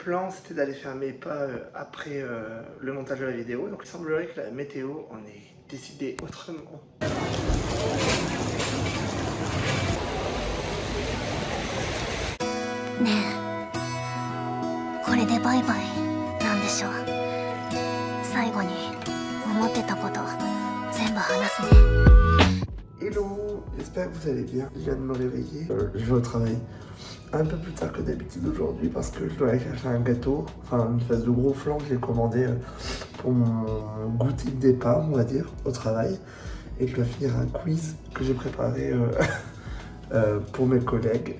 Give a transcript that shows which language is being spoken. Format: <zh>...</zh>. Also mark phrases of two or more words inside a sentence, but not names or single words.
<fr>plan, c'était d'aller faire mes pas après le montage de la vidéo. Donc il semblerait que la météo en ait décidé autrement.</fr> <ja>ねえ、これでバイバイなんでしょう。最後に思ってたこと全部話すね。</ja> <fr>Hello, j'espère que vous allez bien. Je viens de me réveiller. Je vais au travail un peu plus tard que d'habitude aujourd'hui parce que je dois aller chercher un gâteau, enfin une espèce de gros flan que j'ai commandé pour mon goûter de départ, on va dire, au travail. Et je dois finir un quiz que j'ai préparé pour mes collègues.</fr>